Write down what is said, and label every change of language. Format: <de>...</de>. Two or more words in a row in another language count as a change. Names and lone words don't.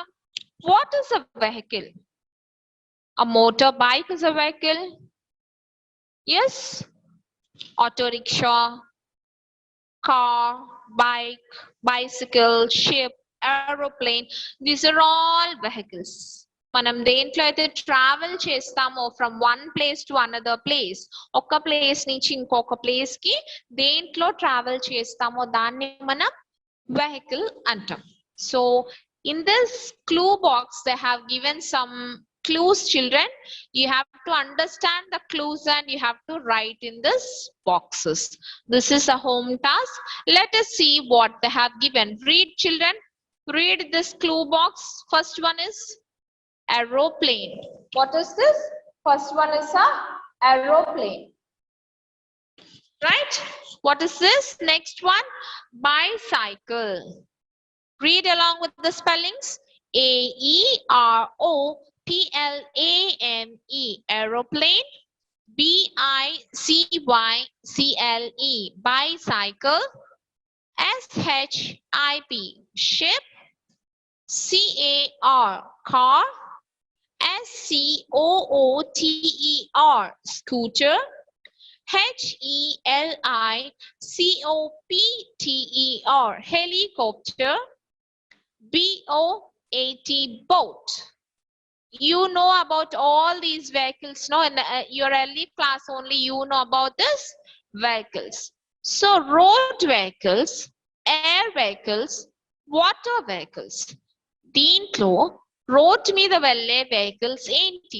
<en>What is a vehicle? A motorbike is a vehicle. Yes. Auto rickshaw, car, bike, bicycle, ship, aeroplane. These are all vehicles.</en> <te>మనం దేంట్లో అయితే ట్రావెల్ చేస్తామో</te> <en>from one place to another place,</en> <te>ఒక ప్లేస్ నుంచి ఇంకొక ప్లేస్ కి దేంట్లో ట్రావెల్ చేస్తామో దాన్ని మనం వెహికల్ అంటాం.</te> <en>సో in this clue box they have given some clues children. You have to understand the clues and you have to write in this boxes. This is a home task. Let us see what they have given. Read children, read this clue box. First one is aeroplane. What is this? First one is a aeroplane, right? What is this? Next one, bicycle. Read along with the spellings. A-E-R-O-P-L-A-N-E, aeroplane. B-I-C-Y-C-L-E, bicycle. S-H-I-P, ship. C-A-R, car. S-C-O-O-T-E-R, scooter. H-E-L-I-C-O-P-T-E-R, helicopter. B-O-A-T, boat. You know about all these vehicles, no? In your early class only you know about this vehicles. So road vehicles, air vehicles, water vehicles.</en> <te>Deentlo road meeda velle vehicles enti?</te>